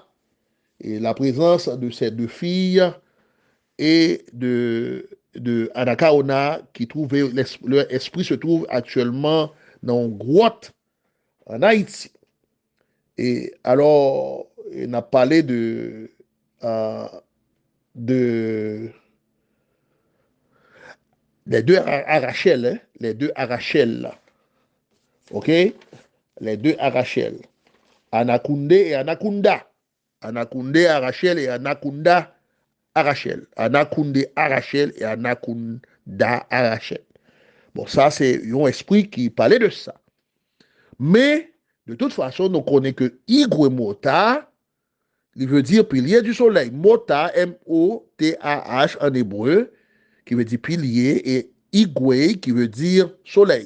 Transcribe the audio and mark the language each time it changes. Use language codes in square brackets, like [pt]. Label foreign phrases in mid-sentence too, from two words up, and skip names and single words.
[fr] Et la présence de ces deux filles et de Anakaona qui trouvait, leur esprit se trouve actuellement dans une grotte en Haïti. Et alors, on a parlé euh, de les deux Arachel, hein, les deux Arachel, là. OK? Les deux Arachel. Anakounde et Anakunda. Anakounde Arachel et Anakunda Arachel. Anakounde Arachel et Anakunda Arachel. Bon, ça, c'est un esprit qui parlait de ça. Mais, de toute façon, nous connaissons que Igwe Mota, il veut dire pilier du soleil. Mota, M-O-T-A-H en hébreu, qui veut dire pilier, et Igwe, qui veut dire soleil.